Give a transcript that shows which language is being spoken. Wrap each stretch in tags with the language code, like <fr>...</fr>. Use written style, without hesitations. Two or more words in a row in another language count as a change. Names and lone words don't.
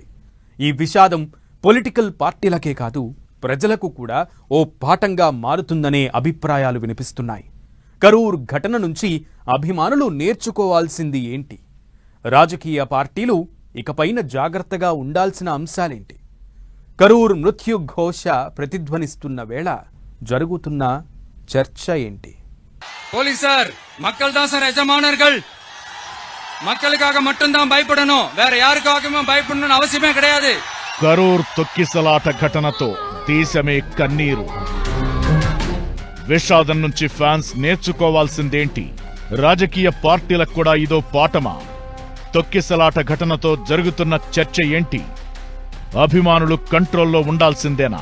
<te>ఈ విషాదం పొలిటికల్ పార్టీలకే కాదు, ప్రజలకు కూడా ఓ పాఠంగా మారుతుందనే అభిప్రాయాలు వినిపిస్తున్నాయి. కరూరు ఘటన నుంచి అభిమానులు నేర్చుకోవాల్సింది ఏంటి? రాజకీయ పార్టీలు ఇకపైన జాగ్రత్తగా ఉండాల్సిన అంశాలేంటి? కరూర్ మృత్యుఘోష ప్రతిధ్వనిస్తున్న వేళ జరుగుతున్న చర్చ ఏంటి?</te> <en>police sir,</en> <ta>மக்கள் தான் சார் எஜமானர்கள். மக்களுக்காக மட்டும்தான் பயப்படணும், வேற யாருக்காகவும் பயப்படணும்னு அவசியமே கிடையாது.</ta> <te>కరూర్ తొక్కిసలాట ఘటనతో దేశమే కన్నీరు. విషాదం నుంచి ఫ్యాన్స్ నేర్చుకోవాల్సిందేంటి? రాజకీయ పార్టీలకు కూడా ఇదో పాఠమా? తొక్కిసలాట ఘటనతో జరుగుతున్న చర్చ ఏంటి? అభిమానులు కంట్రోల్లో ఉండాల్సిందేనా?</te>